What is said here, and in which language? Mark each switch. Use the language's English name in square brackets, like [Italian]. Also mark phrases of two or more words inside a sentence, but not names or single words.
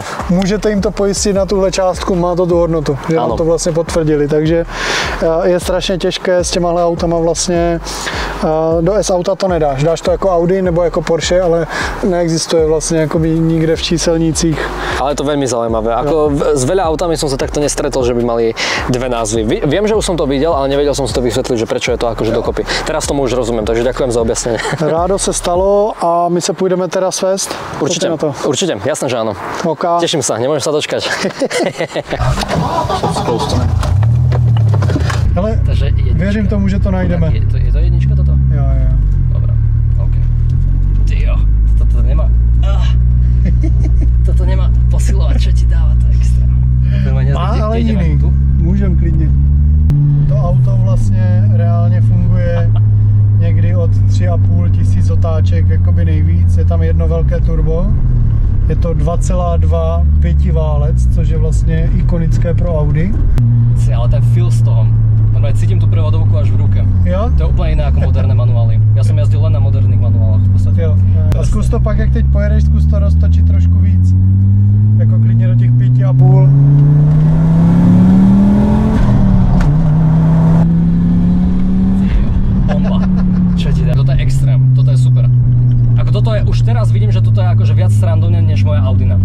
[Czech] můžete jim to pojistit na tuhle částku, má to tu hodnotu, že nám to vlastně potvrdili, takže je strašně těžké s těmahle autama vlastně do S-auta to nedáš, dáš to jako Audi nebo jako Porsche, ale neexistuje vlastně jakoby nikde v číselnících. [Slovak] Ale je to veľmi zaujímavé. Ako s veľa autami som sa takto nestretol, že by mali dve názvy. Viem, že už som to videl, ale nevedel som si to vysvetliť, že prečo je to akože dokopy. Teraz tomu už rozumiem, takže ďakujem za objasnenie. [Czech] Rádo se stalo a my se půjdeme teda svést. [Slovak] Určite, na to. určite, jasné, že áno. OK. Teším sa, nemôžem sa dočkať. [Czech] Ale věřím tomu, že to najdeme. Je to jednička toto? Jo. [Slovak] Dobre, OK. Tyjo, toto nemá. Toto nemá posilovať, čo ti dáva to extra. [Czech] Má ale jiný. Můžem klidně. To auto vlastně reálně funguje někdy od 3,5 tisíc otáček jakoby nejvíc. Je tam jedno velké turbo. Je to 2,2 pětiválec, což je vlastně ikonické pro Audi. Ale ten feel z toho. [Slovak] Normálne cítim tú prevodovku až v ruke. [Czech] Jo? [Slovak] To je úplne iné ako moderné manuály. Ja som jazdil len na moderných manuálach v podstate. [Czech] Jo. A zkus to pak, jak teď pojedeš, zkus to roztočit trošku víc. Jako klidně do těch 5,5. Bomba. [Slovak] Čo ti dá? Toto je extrém, toto je super. Ako toto je, už teraz vidím, že toto je akože viac srandovné než moja Audina.